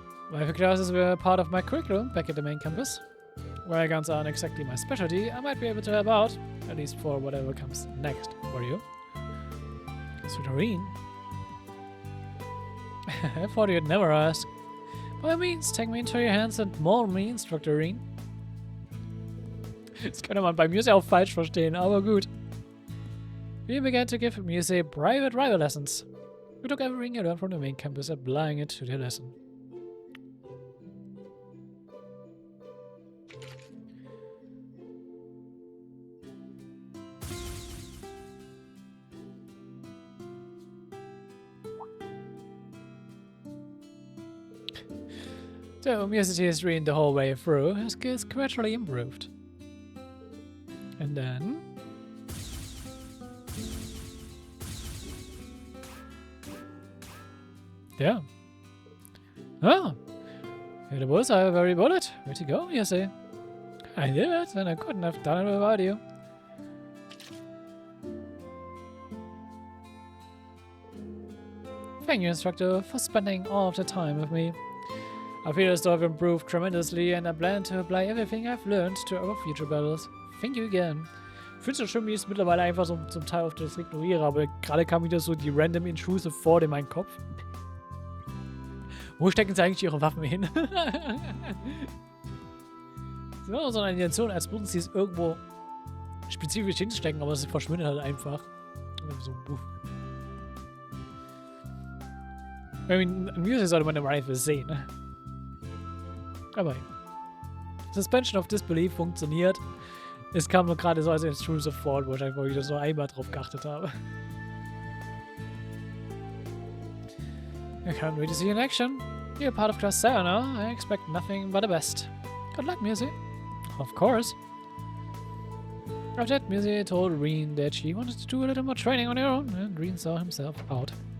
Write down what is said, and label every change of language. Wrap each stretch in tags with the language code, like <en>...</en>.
<en>Rifle classes were part of my curriculum back at the main campus. While guns aren't exactly my specialty, I might be able to help out, at least for whatever comes next for you. Doreen. I thought you'd never ask. By all means, take me into your hands and mold me, Instructor Reen.</en> <de>Das könnte man bei Muse auch falsch verstehen, aber gut.</de> <en>We began to give Muse private rifle lessons. We took everything you learned from the main campus, applying it to the lesson. So, Muse's history the whole way through, his skills gradually improved. And then... yeah. Oh! Hit a bullseye with every bullet. Way to go, Muse. I did it, and I couldn't have done it without you. Thank you, instructor, for spending all of the time with me. I feel as though I've improved tremendously and I plan to apply everything I've learned to our future battles. Thank you again.</en> <de>Ich finde es ja schön, wie ich es mittlerweile einfach so zum Teil auf das ignoriere, aber gerade kam wieder so die random intrusive Thought in meinen Kopf. Wo stecken sie eigentlich ihre Waffen hin? Das ist immer so eine Intention, als würden sie es irgendwo spezifisch hinstecken, aber es verschwindet halt einfach.</de> <en>So, I mean,</en> <de>an Music sollte man im Rifle sehen. Aber Suspension of Disbelief funktioniert. Es kam nur gerade so als intrusive Thought, wo ich das nur einmal drauf geachtet habe.</de> <en>I can't wait to see you in action. You're part of Class 7 now. I expect nothing but the best. Good luck, Musi. Of course. After that, Musi told Reen that she wanted to do a little more training on her own, and Reen saw himself out.</en>